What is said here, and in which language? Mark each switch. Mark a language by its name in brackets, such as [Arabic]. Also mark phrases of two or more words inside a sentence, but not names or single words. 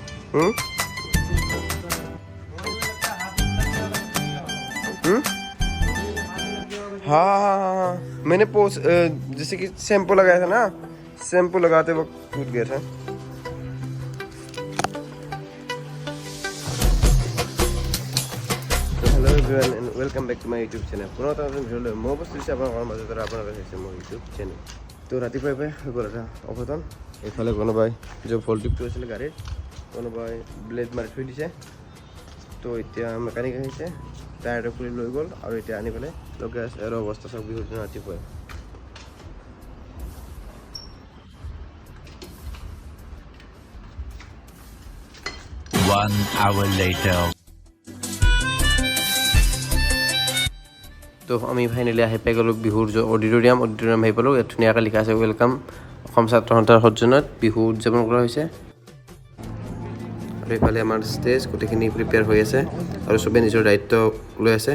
[Hindi] हाँ, मैंने जैसे कि शैम्पू लगाया था ना, शैम्पू लगाते वक्त टूट गया था। [English] hello everyone and welcome back to my YouTube channel. [Assamese] पुनः এটা ভিডিঅ'লৈ মই বস্তু দিছোঁ আপোনালোকৰ মাজত, আপোনালোকে চাইছে মোৰ ইউটিউব চেনেল। তো ৰাতিপুৱাই হৈ গ'ল এটা অঘটন। এইফালে কোনোবাই যে ভল্টিপটো আছিলে গাড়ীৰ, কোনোবাই ব্লেড মাৰি থৈ দিছে। তো এতিয়া মেকানিক আহিছে, টায়াৰটো খুলি লৈ গ'ল আৰু এতিয়া আনি পেলাই লগাই আছে। আৰু অৱস্থা চাওক বিহুৰ দিনা ৰাতিপুৱাই। [English] One hour later. [Assamese] তো আমি ফাইনেলি আহি পাই গ'লোঁ বিহুৰ অডিটৰিয়াম আহি পালোঁ। ইয়াত ধুনীয়াকৈ লিখা আছে ৱেলকাম অসম ছাত্ৰ সন্থাৰ সজ্জনত বিহু উদযাপন কৰা হৈছে। আৰু এইফালে আমাৰ ষ্টেজ গোটেইখিনি প্ৰিপেয়াৰ হৈ আছে আৰু চবেই নিজৰ দায়িত্ব লৈ আছে।